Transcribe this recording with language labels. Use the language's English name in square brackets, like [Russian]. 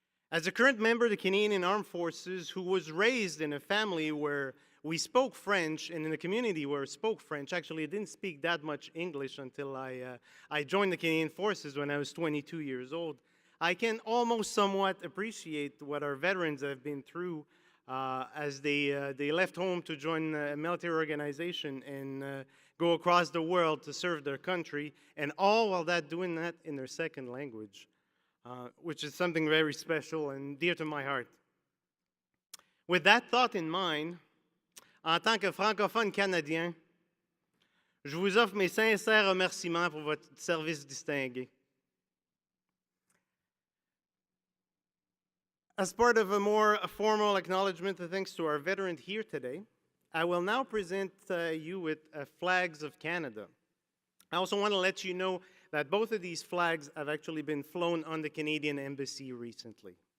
[English] As a current member of the Canadian Armed Forces who was raised in a family where we spoke French and in a community where I spoke French, actually I didn't speak that much English until I joined the Canadian Forces when I was 22 years old, I can almost somewhat appreciate what our veterans have been through as they left home to join a military organization and go across the world to serve their country, and all while doing that in their second language. Which is something very special and dear to my heart. With that thought in mind, [French] en tant que francophone canadien, je vous offre mes sincères remerciements pour votre service distingué. [English] As part of a more formal acknowledgement of thanks to our veterans here today, I will now present you with flags of Canada. I also want to let you know that both of these flags have actually been flown on the Canadian Embassy recently.